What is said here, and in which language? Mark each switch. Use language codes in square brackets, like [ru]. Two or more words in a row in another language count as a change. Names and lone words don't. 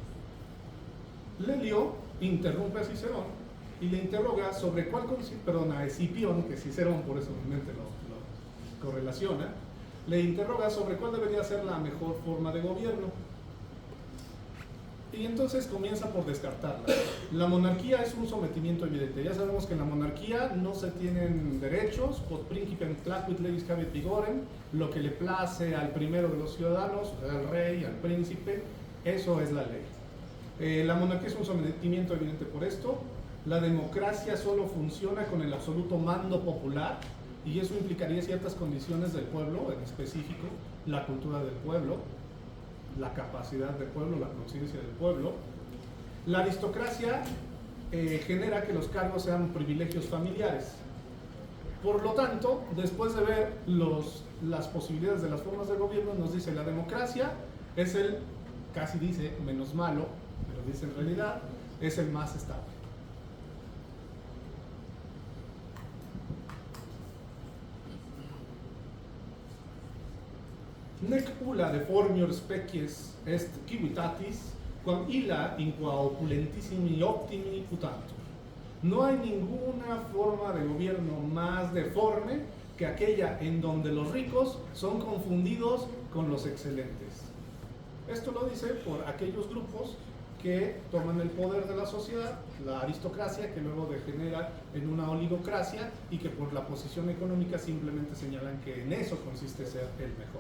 [es] Lelio interrumpe a Cicerón y le interroga sobre cuál, a Escipión, que Cicerón por eso realmente lo correlaciona, le interroga sobre cuál debería ser la mejor forma de gobierno. Y entonces comienza por descartarla. La monarquía es un sometimiento evidente. Ya sabemos que en la monarquía no se tienen derechos, [la] quod principem placuit legis habet vigorem, [es] lo que le place al primero de los ciudadanos, al rey, al príncipe, eso es la ley. La monarquía es un sometimiento evidente por esto. La democracia solo funciona con el absoluto mando popular, y eso implicaría ciertas condiciones del pueblo, en específico la cultura del pueblo, la capacidad del pueblo, la conciencia del pueblo. La aristocracia genera que los cargos sean privilegios familiares. Por lo tanto, después de ver las posibilidades de las formas de gobierno, nos dice la democracia es el, casi dice, menos malo, pero dice en realidad, es el más estable. [la] Nec ulla deformior species est civitatis, quam illa in qua opulentissimi optimi putantur. [es] No hay ninguna forma de gobierno más deforme que aquella en donde los ricos son confundidos con los excelentes. Esto lo dice por aquellos grupos que toman el poder de la sociedad, la aristocracia, que luego degenera en una oligocracia y que por la posición económica simplemente señalan que en eso consiste ser el mejor.